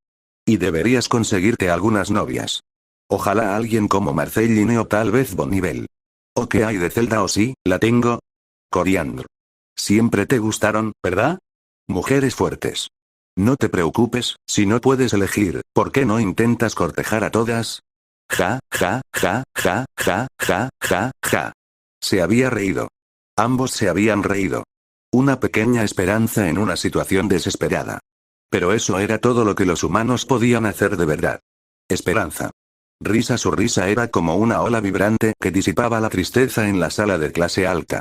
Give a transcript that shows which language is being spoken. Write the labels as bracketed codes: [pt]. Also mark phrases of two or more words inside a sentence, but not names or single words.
[es] Y deberías conseguirte algunas novias. Ojalá alguien como Marceline o tal vez Bonnivel. ¿O qué hay de Zelda? ¿O sí, la tengo? Coriandro. Siempre te gustaron, ¿verdad? Mujeres fuertes. No te preocupes, si no puedes elegir, ¿por qué no intentas cortejar a todas? Ja, ja, ja, ja, ja, ja, ja, ja. Se había reído. Ambos se habían reído. Una pequeña esperanza en una situación desesperada. Pero eso era todo lo que los humanos podían hacer de verdad. Esperanza. Risa. Su risa era como una ola vibrante que disipaba la tristeza en la sala de clase alta.